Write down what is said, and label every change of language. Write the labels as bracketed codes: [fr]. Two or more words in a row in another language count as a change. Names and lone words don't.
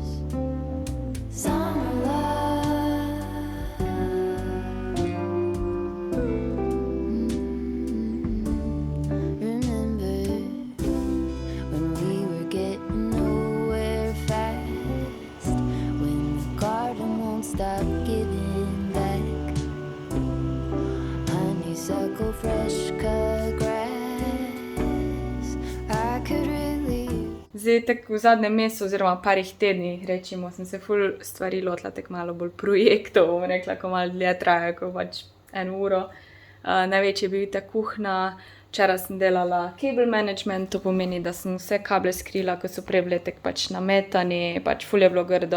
[en] Summer love, remember when we were getting nowhere fast, when the garden won't stop giving back honeysuckle, fresh cut grass. I could really [sl] Zdaj, tako v zadnjem mesecu oziroma parih tednih, rečimo, sem se ful stvari lotila, tako malo bolj projektov, bom rekla, ko malo dlje trajajo, ko pač 1 uro. Največji je bil ta kuhna, včeraj sem delala [en] cable management, [sl] to pomeni, da sem vse kable skrila, ko so prej bile tako pač nametani, pač ful je bilo grdo.